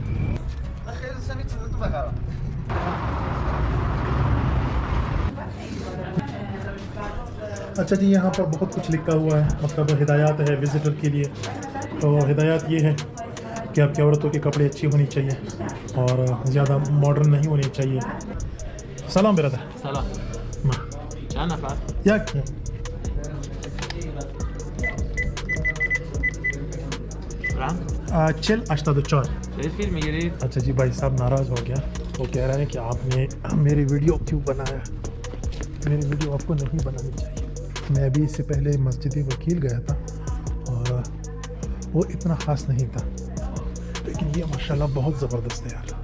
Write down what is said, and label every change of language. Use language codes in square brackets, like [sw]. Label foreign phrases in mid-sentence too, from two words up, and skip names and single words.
[ur] اچھا جی، یہاں پر بہت کچھ لکھا ہوا ہے، مطلب ہدایات ہے وزٹر کے لیے۔ تو ہدایات یہ ہے کہ آپ کی عورتوں کے کپڑے اچھی ہونی چاہیے اور زیادہ ماڈرن نہیں ہونی چاہیے۔ [fa] سلام برادر۔ سلام. چند نفر؟ یک. چل 84. چه فیلم میگیرید؟ [ur] اچھا جی، بھائی صاحب ناراض ہو گیا، وہ کہہ رہے ہیں کہ آپ نے میری ویڈیو کیوں بنایا؟ میری ویڈیو آپ کو نہیں بنانی چاہیے۔ میں ابھی اس سے پہلے مسجد وکیل گیا تھا اور وہ اتنا خاص نہیں تھا، لیکن یہ ماشاءاللہ بہت زبردست ہے یار۔